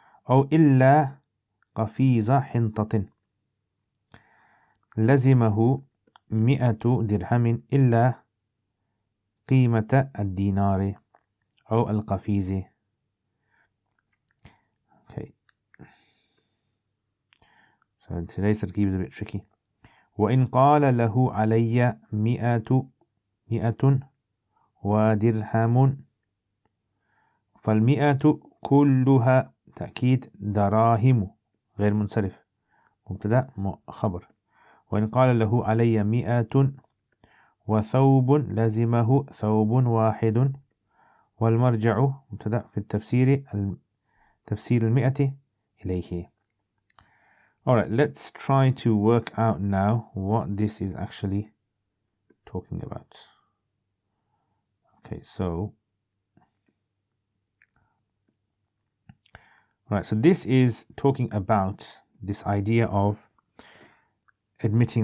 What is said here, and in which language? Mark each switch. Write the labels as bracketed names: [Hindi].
[Arabic] أو إلا قفيز حنطة لزمه 100 درهم إلا قيمة الدينار أو القفيز. [English] Okay. So today's تركيب is a bit tricky. [Arabic] وإن قال له علي 100 ودرهم فالمئة كلها تأكيد دراهم غير منصرف مبتدأ خبر. وإن قال له علي 100 وثوب لزمه ثوب واحد. والمرجع مبتدأ في التفسير تفسير 100 إليه. [English] Alright, let's try to work out now what this is actually talking about. Okay, so right, so this is talking about this idea of admitting.